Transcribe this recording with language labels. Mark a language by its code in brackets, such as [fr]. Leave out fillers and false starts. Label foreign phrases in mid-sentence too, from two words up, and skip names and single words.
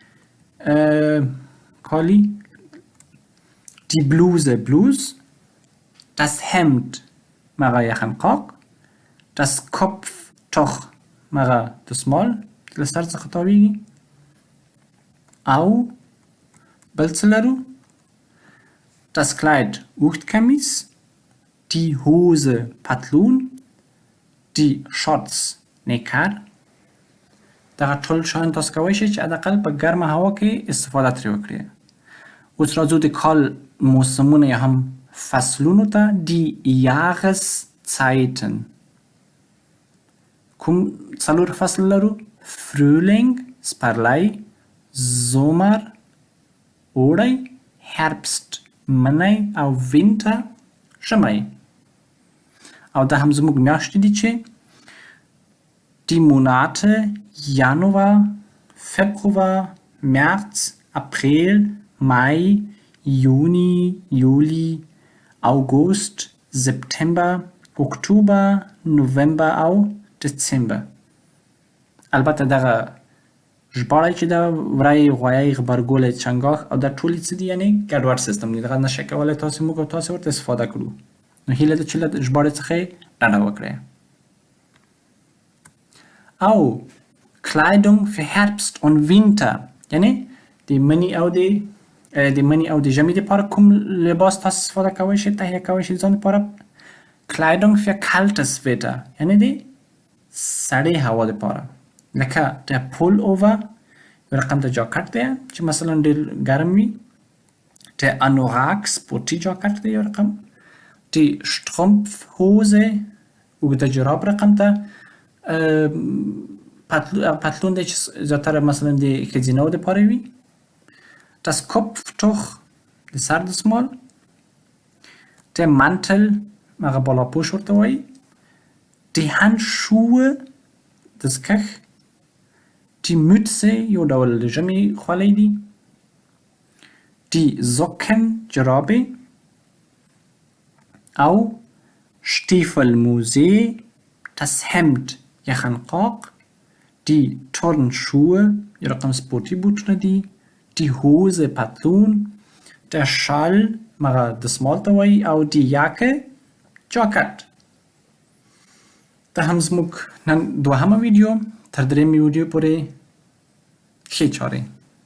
[ps] کالی, [de] die Bluse, das Hemd [ps] مغه یخنقاق, [de] das Kopftuch [ps] مغه دستمال له سر څخه تاویږي او بل څه لرو [de] das Kleid [ps] اوږد [de] die Hose [ps] پتلون, [de] die Shorts [ps] نیکر. دغه ټول شیان تاسو کولی شئ چې حداقل په ګرمه هوا کې استفاده ترې وکړئ. اوس راځو د کال موسمونه یا هم فصلونو ته. [de] die Jahreszeiten. [ps] کوم څلور فصل لرو؟ Frühling سپرلی, Sommer اوړی, Herbst منی او Winter ژمی. او دا هم زموږ میاشتې دي چې [de] die Monate Januar, Februar, März, April, Mai, Juni, Juli, August, September, Oktober, November او Dezember. [ps] البته دغه ژباړی چې دا وری, غویی, غبرګولی, چنګاښ او دا ټولې څه دي یعنې ګډوډ سیستم دی. دغه نشئ کولی تاسې موږ او تاسې ورته استفاده کړو. نو هیله ده چې له ژباړې څخه یې ډډه وکړئ. او [de] Kleidung für Herbst und Winter [ps] یعنې د مني او د ژمي دپاره کوم لباس تاسو استفاده کولی شئ, تهیه کولی شئ ځان دپاره. [de] Kleidung für kaltes Wetter [ps] یعنې د سړې هوا دپاره لکه [de] der Pullover [ps] یو رقم د جاکټ دی چې مثلا ډېر ګرم وي. [de] der Anorak [ps] سپورټي جاکټ دی یو رقم. [de] die Strumpfhose [ps] اوږده جراب رقم ته. پتلون دی چې زیاتره مثلا د ښځینه‌و دپاره وي. [de] das Kopftuch [ps] د سر دستمال. [de] der Mantel [ps] هغه بالاپوش ورته وایي. [de] die Handschuhe دستکښ. die Mütze [ps] یو ډول د ژمي خولۍ دي. [de] die Socken [ps] جرابې او [de] Stiefelmuse das Hemd یخنقاق. die Turnschuhe [ps] یو رقم سپورټي بوټونه دي. [de] die Hose [ps] پتلون. [de] der Schal [ps] مغه دستمال ته وایي او [de] die Jacke [ps] جاکټ. دا هم زموږ نن دوهمه ویډیو. تر درېیمې ویډیو پورې ښې چارې.